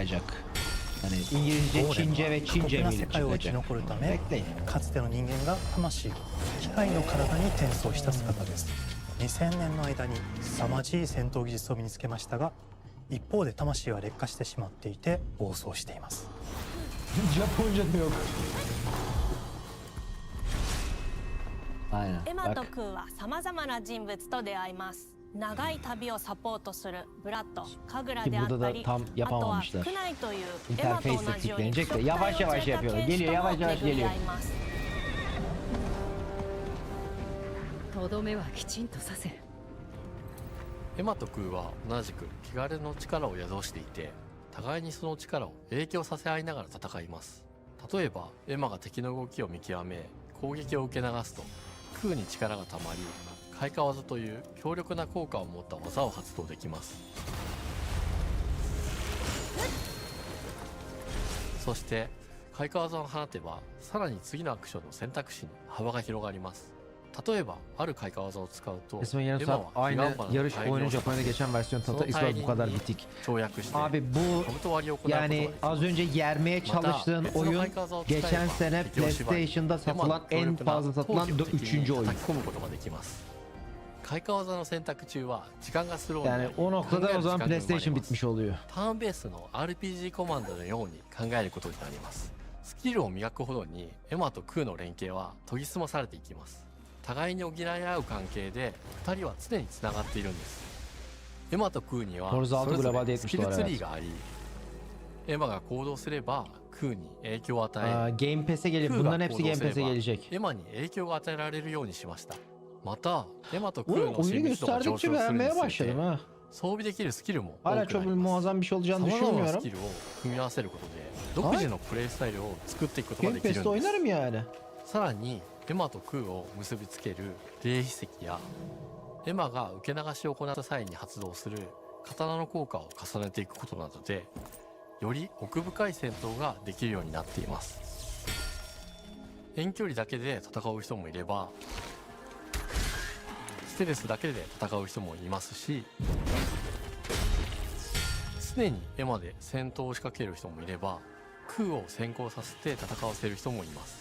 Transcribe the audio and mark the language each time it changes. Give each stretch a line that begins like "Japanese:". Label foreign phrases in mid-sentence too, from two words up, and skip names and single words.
Turkish: Yani İngilizce,
Japanese: ゴーレム
Turkish: Çince
Japanese: は
Turkish: ve
Japanese: 過酷
Turkish: Çince
Japanese: な
Turkish: mi
Japanese: 世界を生き残るため、かつての人間が魂を機械の体に転送した姿です。2000年の間に凄まじい戦闘技術を身につけましたが、一方で魂は劣化してしまっていて暴走しています。
Turkish: Japonca da yok. Aynen.
Japanese: エマ
Turkish: Bak.
Japanese: とクーはさまざまな人物と出会います。長い旅をサポートするブラッド、カグラであったり、
Turkish: Burada da tam
Japanese: あとは
Turkish: yapamamışlar.
Japanese: クナイというエマと
Turkish: İnterface
Japanese: 同
Turkish: de
Japanese: じように
Turkish: tıklanacak da yavaş yavaş yapıyorlar. Geliyor yavaş yavaş
Japanese: 巡り
Turkish: geliyor.
Japanese: 合います。とどめはきちんとさせる。エマとクーは同じく汚れの力を宿していて、互いにその力を影響させ合いながら戦います。例えばエマが敵の動きを見極め攻撃を受け流すと、クーに力がたまり開花技という強力な効果を持った技を発動できます。そして開花技を放てば、さらに次のアクションの選択肢に幅が広がります。例えばある開花技を使うと、
Turkish: Resmen yarım saat aynı yarış oyunu Japonya'da geçen versiyon tadı ispat bu kadar bitik.
Japanese: 跳躍して
Turkish: Abi bu
Japanese: カブト割りを行うことがで
Turkish: yani
Japanese: きます。
Turkish: az önce yermeye çalıştığın oyun geçen sene PlayStation'da satılan en fazla satılan 3. oyun.
Japanese: 叩き込むことができます。開花技の選択中は時間がスローにな
Turkish: Yani
Japanese: り、
Turkish: o noktada o zaman
Japanese: 考える時間が生まれ PlayStation ます。
Turkish: bitmiş oluyor.
Japanese: ターンベースの RPG コマンドのように考えることになります。スキルを磨くほどにエマとクーの連携は研ぎ澄まされていきます。互いに補い合う関係で2人は常につながっているんです。エマとクーには Forza それぞ Horizon れスキルツリー
Turkish: evet.
Japanese: があり、エマが行動すればクーに影響を与
Turkish: Aa,
Japanese: え、
Turkish: Game Pass'e gelecek.
Japanese: クーが
Turkish: Bunların
Japanese: 行
Turkish: hepsi
Japanese: 動
Turkish: Game すれ Pass'e
Japanese: ば
Turkish: gelecek.
Japanese: エマに影響が与えられるようにしました。またエマとクー
Turkish: Oyun,
Japanese: の
Turkish: oyunu
Japanese: 親密度が上昇
Turkish: gösterdikçe
Japanese: するに
Turkish: beğenmeye
Japanese: つれ
Turkish: başladım
Japanese: て
Turkish: ha.
Japanese: 装備できるスキルも多
Turkish: Hala
Japanese: く
Turkish: çok
Japanese: なります。
Turkish: muazzam bir şey olacağını
Japanese: 様々なス
Turkish: düşünmüyorum.
Japanese: キルを組み合わせることで独自のプレイスタイルを作っていくことが
Turkish: Game
Japanese: できるん
Turkish: Pass'te
Japanese: です。
Turkish: oynarım yani.
Japanese: さらにエマとクーを結びつける霊秘石や、エマが受け流しを行った際に発動する刀の効果を重ねていくことなどで、より奥深い戦闘ができるようになっています。遠距離だけで戦う人もいれば、ステルスだけで戦う人もいますし、常にエマで戦闘を仕掛ける人もいれば、クーを先行させて戦わせる人もいます。